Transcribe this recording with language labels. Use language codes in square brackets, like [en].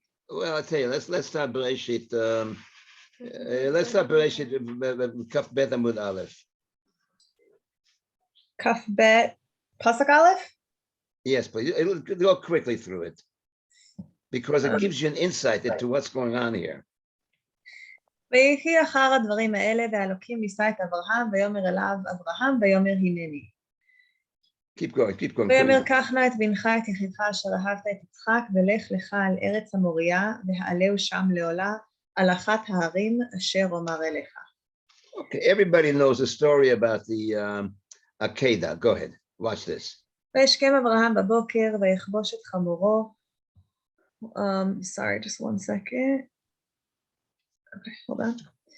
[en] Well, I'll tell you. Let's start Bereshit. Let's start Bereshit. Kaf Bet Amud Aleph. Kaf Bet Pasuk Aleph? Yes, but it'll go quickly through it because it gives you an insight into what's going on here. [he] ויהי אחר הדברים האלה, והאלוקים נישא את אברהם, ויאמר אליו אברהם, ויאמר הנני. [en] Keep going. [he] ויאמר קח נא את בנך את יחידך אשר אהבת את יצחק, ולך לך על ארץ המוריה, והעלהו שם לעולה, על אחת ההרים אשר אומר אליך. [en] Okay, everybody knows the story about the Akedah. Go ahead, watch this. [he] וישכם אברהם בבוקר, ויכבוש את חמורו. [en] Sorry, just one second. Okay, hold on.